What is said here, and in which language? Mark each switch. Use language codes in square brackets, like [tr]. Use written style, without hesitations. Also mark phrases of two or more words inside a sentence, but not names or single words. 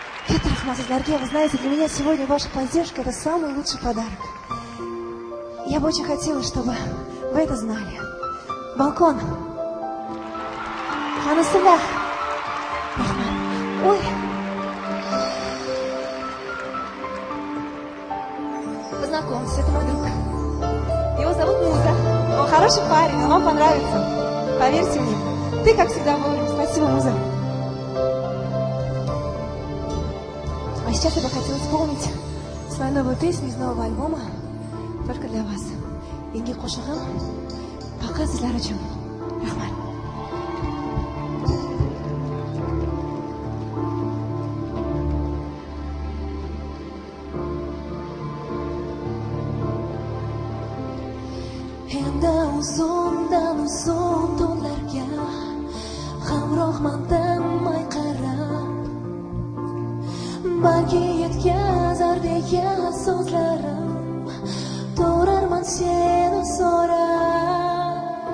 [uz] Katta rahmat sizlarga. [ru] Вы знаете, для меня сегодня ваша поддержка — это самый лучший подарок. Я бы очень хотела, чтобы вы это знали. [uz] Балкон. Ханасында. Рахмат. Ой. [ru] Познакомьтесь, это мой друг. Его зовут Муза. Он хороший парень, он вам понравится. Поверьте мне. Ты, как всегда, вовремя. Спасибо, Муза. А сейчас я бы хотела исполнить свою новую песню из нового альбома только для вас. [uz] Yangi qo'shig'im faqat sizlar uchun. Rahmat. Endi uzun tunlarga hamrohman tinmay qarab, balki yetkazar degan so'zlarim to'rarman seni so'rab.